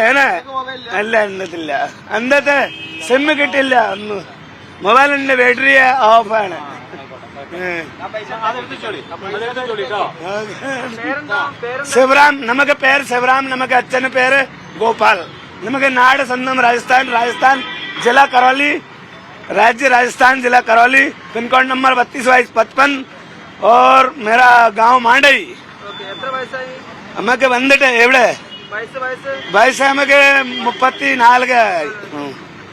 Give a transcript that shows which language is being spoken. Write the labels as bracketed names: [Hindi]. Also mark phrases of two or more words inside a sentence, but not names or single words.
[Malayalam] അല്ല എണ്ണത്തില്ല. അന്നത്തെ സിമ്മ് കിട്ടില്ല. ഒന്ന് മൊബൈലിന്റെ ബാറ്ററി ഓഫാണ്. ശിവറാം. നമുക്ക് പേര് ശിവറാം. നമുക്ക് അച്ഛന് പേര് गोपाल. നമുക്ക് നാട് സ്വന്തം [Hindi] राजस्थान जिला करौली, राज्य राजस्थान जिला करौली, पिन कोड नंबर 322255 और मेरा गांव मांडई. നമുക്ക് വന്നിട്ട് എവിടെ വയസ്സ് നമുക്ക് 34.